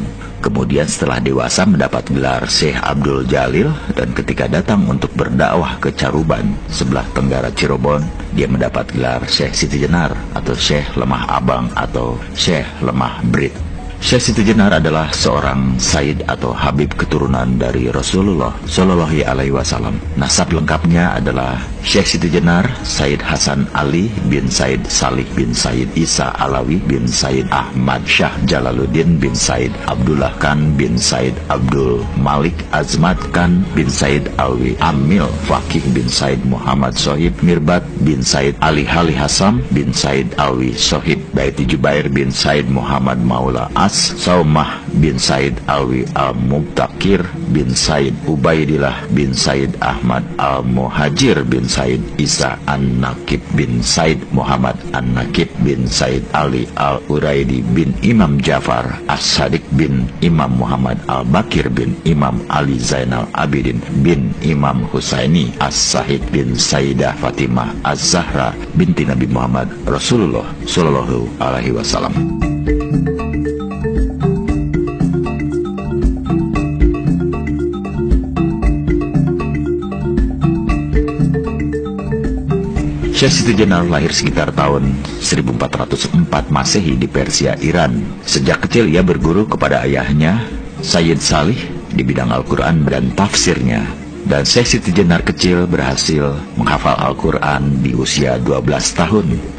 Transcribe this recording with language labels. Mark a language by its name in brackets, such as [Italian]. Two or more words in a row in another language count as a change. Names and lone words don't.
[Indonesian] Kemudian setelah dewasa mendapat gelar Syekh Abdul Jalil, dan ketika datang untuk berdakwah ke Caruban, sebelah tenggara Cirebon, dia mendapat gelar Syekh Siti Jenar atau Syekh Lemah Abang atau Syekh Lemah Brit. Syekh Siti Jenar adalah seorang Sayyid atau Habib keturunan dari Rasulullah [Arabic] صلى الله عليه وسلم. [Indonesian] Nasab lengkapnya adalah Syekh Siti Jenar Said Hasan Ali bin Said Salih bin Said Isa Alawi bin Said Ahmad Syah Jalaluddin bin Said Abdullah Khan bin Said Abdul Malik Azmat Khan bin Said Alwi Amil Fakih bin Said Muhammad Sohib Mirbat bin Said Ali Hali Hassam bin Said Alwi Sohib Baiti Jubair bin Said Muhammad Maula Saumah bin Said Alwi Al-Mubtakir bin Said Ubaidillah bin Said Ahmad Al-Muhajir bin Said Isa An-Nakib bin Said Muhammad An-Nakib bin Said Ali Al-Uraidi bin Imam Jafar As-Sadiq bin Imam Muhammad Al-Bakir bin Imam Ali Zainal Abidin bin Imam Husaini As-Sahid bin Sayyidah Fatimah Az-Zahra binti Nabi Muhammad Rasulullah [Arabic] صلى الله عليه وسلم. [Indonesian] Syekh Siti Jenar lahir sekitar tahun 1404 Masehi di Persia, Iran. Sejak kecil ia berguru kepada ayahnya, Sayyid Salih, di bidang Al-Quran dan tafsirnya. Dan Syekh Siti Jenar kecil berhasil menghafal Al-Quran di usia 12 tahun.